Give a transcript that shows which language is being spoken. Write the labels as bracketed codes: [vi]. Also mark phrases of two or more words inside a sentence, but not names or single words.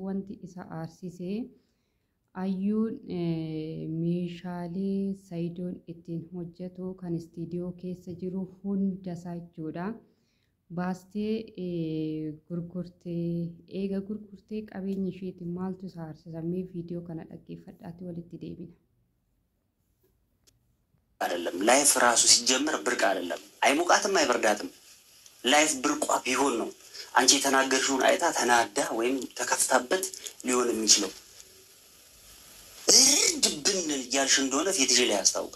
[om] Wanti isa aarsisee ayyuun meeshaalee Saayidoon ittiin hojjetu kan istiidiyoo keessa jiru hundasaa jechuudha. Baastee gurgurtee eega gurgurtee qabeenya isheetiin maaltu isa aarsisamee viidiyoo kana dhaggeeffadhaatti walitti deebina. [am] አይደለም ላይፍ ራሱ ሲጀምር ብርቅ አይደለም። አይሞቃትም አይበርዳትም። ላይፍ ብርቋ ቢሆን ነው አንቺ የተናገርሽውን አይታ ተናዳ ወይም ተከፍታበት ሊሆን የሚችለው። ድብን ያልሽ እንደሆነ ፊትሽ ላይ ያስታውቃል።